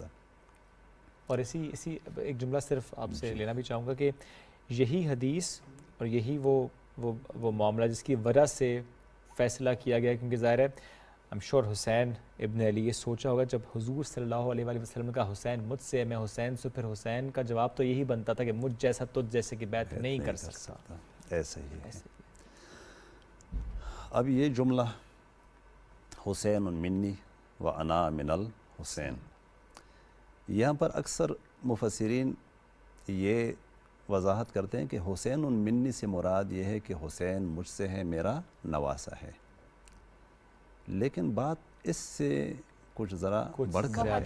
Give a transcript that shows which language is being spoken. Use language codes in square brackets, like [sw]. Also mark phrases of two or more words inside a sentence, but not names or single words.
[ur] اور اسی ایک جملہ صرف آپ سے لینا بھی چاہوں گا کہ یہی حدیث اور یہی وہ معاملہ جس کی وجہ سے فیصلہ کیا گیا، کیونکہ ظاہر ہے [en] I'm sure [ur] حسین ابن علی یہ سوچا ہوگا جب حضور صلی اللہ علیہ وآلہ وسلم نے کہا حسین مجھ سے، میں حسین سے، پھر حسین کا جواب تو یہی بنتا تھا کہ مجھ جیسا تجھ جیسے کی بیعت نہیں کر سکتا۔ ایسا ہی ہے۔ اب یہ جملہ [ar] حسین منی و انا من الحسین، [ur] یہاں پر اکثر مفسرین یہ وضاحت کرتے ہیں کہ [ar] حسین منی [ur] سے مراد یہ ہے کہ حسین مجھ سے ہے، میرا نواسا ہے، لیکن بات اس سے کچھ ذرا بڑھ کر بہت